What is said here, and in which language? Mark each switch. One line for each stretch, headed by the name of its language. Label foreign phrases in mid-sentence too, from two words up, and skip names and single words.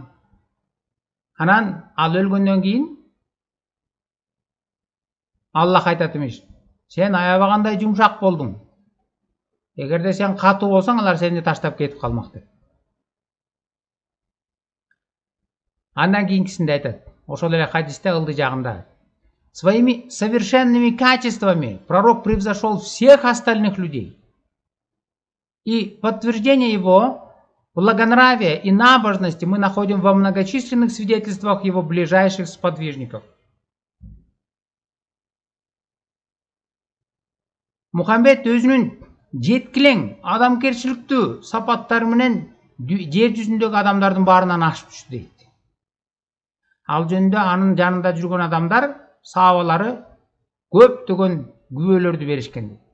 Kyrgyz: Анан ал өлгөндөн кийин Аллах айтат эмиш: «Сен аябагандай жумшак болдуң. Эгерде сен катуу болсоң, алар сени таштап кетип калмак» деп. Андан кийинкисинде айтат, ошол эле хадисте ылдый жагында:
Russian: «Своими совершенными качествами пророк превзошел всех остальных людей. И подтверждение его благонравия и набожности мы находим во многочисленных свидетельствах его ближайших сподвижников».
Kyrgyz: Мухаммед өзүнүн жеткилең, адамкерчиликтүү сапаттары менен жер жүзүндөгү адамдардын баарынан ашып түштү дейт. Ал жөнүндө анын жанында жүргөн адамдар, сахабалары көптөгөн күбөлөрдү беришкен.